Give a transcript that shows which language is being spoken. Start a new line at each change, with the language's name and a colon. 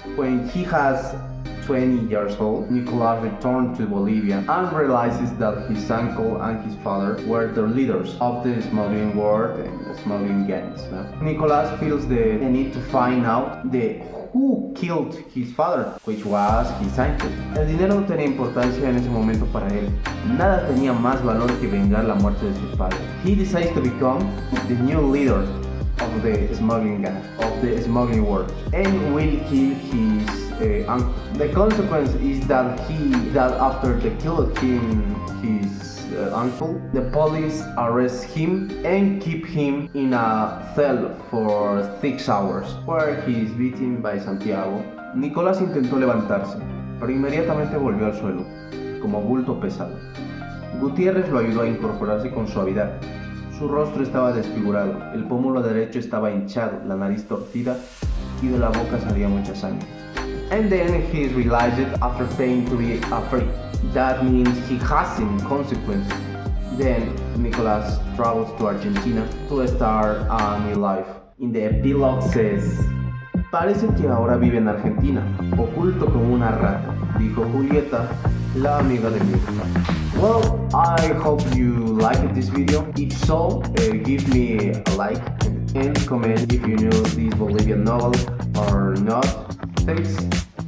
English: When he has 20 years old, Nicolas returned to Bolivia and realizes that his uncle and his father were the leaders of the smuggling world and the smuggling gangs. Nicolas feels the need to find out who killed his father, which was his uncle.
Spanish: El dinero no tenía importancia en ese momento para él. Nada tenía más valor que vengar la muerte de su padre.
English: He decides to become the new leader of the smuggling gang, of the smuggling world, and will kill his uncle. The consequence is that after they killed his uncle, the police arrest him and keep him in a cell for 6 hours, where he is beaten by Santiago.
Spanish: Nicolás intentó levantarse, pero inmediatamente volvió al suelo, como bulto pesado. Gutiérrez lo ayudó a incorporarse con suavidad. Su rostro estaba desfigurado, el pómulo derecho estaba hinchado, la nariz torcida y de la boca salía mucha sangre.
English: And then he realized after paying to be afraid. That means he has some consequences. Then Nicolas travels to Argentina to start a new life. In the epilogue says,
Spanish: parece que ahora vive en Argentina, oculto como una rata, dijo Julieta, la amiga de mi hija.
English: Well, I hope you liked this video. If so, give me a like and comment if you knew this Bolivian novel or not. Thanks.